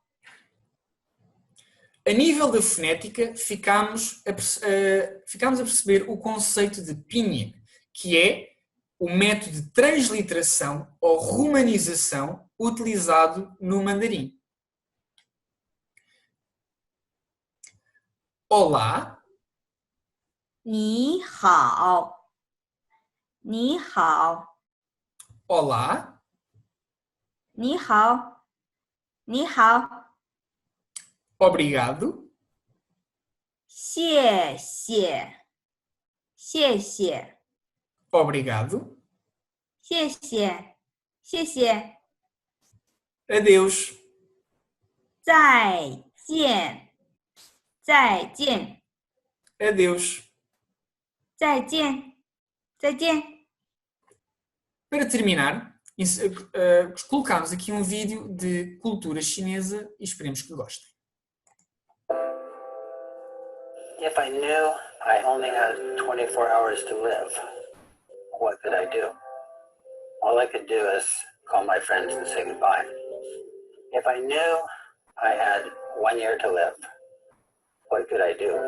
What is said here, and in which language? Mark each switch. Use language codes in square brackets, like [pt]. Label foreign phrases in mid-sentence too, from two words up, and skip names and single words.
[pt] A nível da fonética, ficámos a perceber o conceito de pinyin, que é o método de transliteração ou romanização utilizado no mandarim. Olá, [zh] 你好，你好， [pt] olá, [zh] 你好，你好， [pt] obrigado, [zh] 谢谢，谢谢， [pt] obrigado, [zh] 谢谢，谢谢， [pt] adeus, [zh] 再见，再见， [pt] adeus. [zh] 再见，再见。 [pt] Para terminar, colocámos aqui um vídeo de cultura chinesa e esperemos que gostem. [en] If I knew I only had 24 hours to live, what could I do? All I could do is call my friends and say goodbye. If I knew I had 1 year to live, what could I do?